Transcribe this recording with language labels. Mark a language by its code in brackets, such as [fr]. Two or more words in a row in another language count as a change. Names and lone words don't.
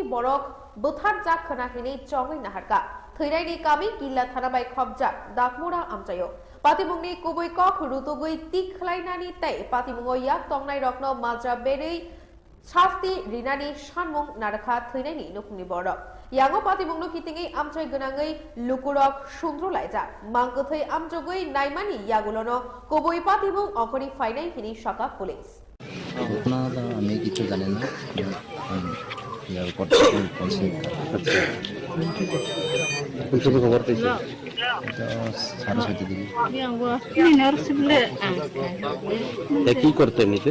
[brx] बरक बुथार जाक खनाहिनि चंगै नाहारका थैराइनि कामी किल्ला थाना बाय खबजाक दाकमुरा आमचायो पातिमुंगनि कुबै कख रुतुगै तिखलाइनानि तै पातिमुंगो याक तंनाय रत्न माज्रा बेरै शास्ति रिनानि सानमुं नारखा थैनायनि नुफुंनि बरक यांगो पातिमुंगनो कितिंगै आमचाय गोनाङै लुकुरक सुन्द्रलायजा मांगथै आमजगै नायमानि यागुलनो कुबै पातिमुं अखरि फाइनाय हिनि साका पुलिस [bn] ঘটনা আমি কিছু জানি না ইয়ার উপর বলছি কোন সময় খবর পেয়েছি এটা 7:30 দিকে কি করতে নিতে